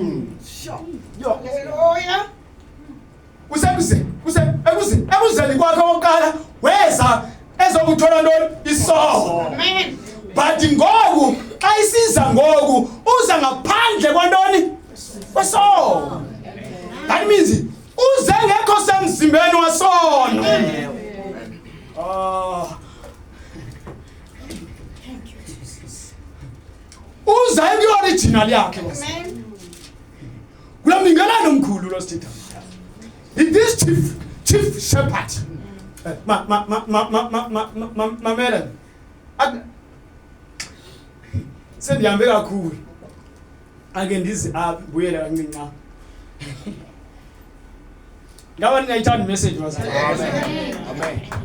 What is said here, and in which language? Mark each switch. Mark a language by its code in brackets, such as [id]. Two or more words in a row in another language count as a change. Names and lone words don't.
[en] Hallelujah. [xh] ekuzeni kwakhe oqala weza ezokuthola ntoni isono [en] Amen. [xh] but ngoku xa isiza ngoku uza ngaphandle kwantoni kwesono. [en] That means [xh] uze ngekho semzimbeni wasono. Uza kwi-original yakhe [en] Amen. [xh] kulamningelana omkhulu lo sithetha. [en] This chief shepherd [xh] mamela sendihambe kakhulu ake ndizi apha buyela kancinci na ngaba ningayithanda imessage wazana. [en] Amen.